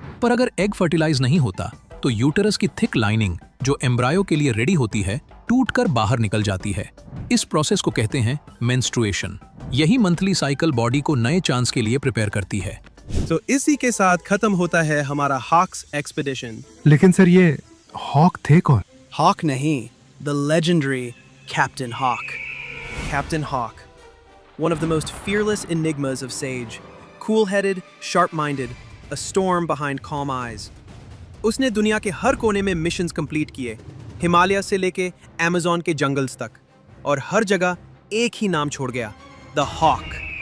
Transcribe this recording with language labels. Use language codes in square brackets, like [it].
[hi] पर अगर egg fertilize नहीं होता तो यूटेरस की थिक लाइनिंग, जो एम्ब्रायो के लिए रेडी होती है, टूटकर बाहर निकल जाती है। इस प्रोसेस को कहते हैं मेंस्ट्रुएशन। यही मंथली साइकिल बॉडी को नए चांस के लिए प्रिपेयर करती है। तो इसी के साथ खत्म होता है हमारा हॉक्स एक्सपीडिशन। लेकिन सर, ये हॉक थे कौन? हॉक नहीं, [en] the legendary Captain Hawk. Captain Hawk, one of the most fearless enigmas of Sage. Cool-headed, sharp-minded, a storm behind calm eyes. [hi] उसने दुनिया के हर कोने में मिशंस कंप्लीट किए, हिमालय से लेके अमेज़न के जंगल्स तक, और हर जगह एक ही नाम छोड़ गया, द हॉक।